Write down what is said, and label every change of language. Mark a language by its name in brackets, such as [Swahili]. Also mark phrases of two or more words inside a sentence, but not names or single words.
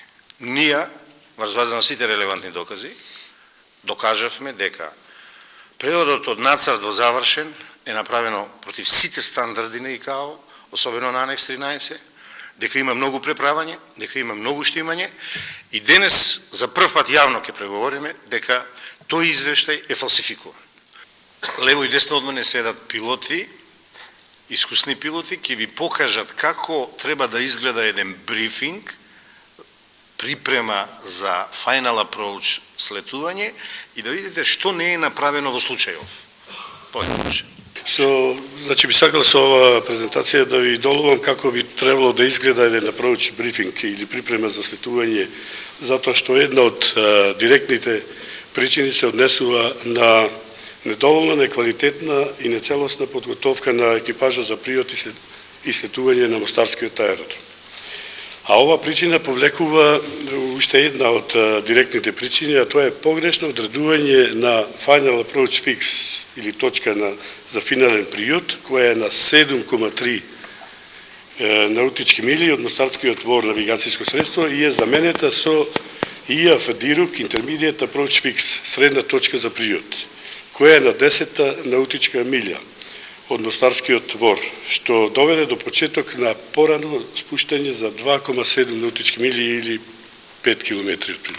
[Macedonian] Ние, врз база на сите релевантни докази, докажавме дека преводот од нацрт во завршен е направено против сите стандарди на ИКАО, особено на анекс 13, дека има многу преправање, дека има многу штимање и денес за прв пат јавно ќе преговориме дека тој извештај е фалсификуван. Лево и десно од мене седат пилоти, искусни пилоти, ќе ви покажат како треба да изгледа еден брифинг, припрема за [English] final approach [Macedonian] слетување и да видите што не е направено во случајов. Појдеше. Значи би сакал со ова презентација да ви долувам како би требало да изгледа еден approach брифинг или припрема за слетување, затоа што една од директните причини се однесува на недоволна, неквалитетна и нецелосна подготовка на екипажа за пријот и слетување на мостарскиот аеродром. А ова причина повлекува уште една од директните причини, а тоа е погрешно одредување на [English] final approach fix [Macedonian] или точка за финален пријот, која е на 7,3 наутички мили од мостарскиот двор навигацијско средство и е заменета со [English] IAF-DIRUC Intermediate Approach Fix, [Macedonian] средна точка за пријот, која е на 10 наутичка милја од мостарскиот двор, што доведе до почеток на порано спуштање за 2,7 наутички мили или 5 километри отприлика.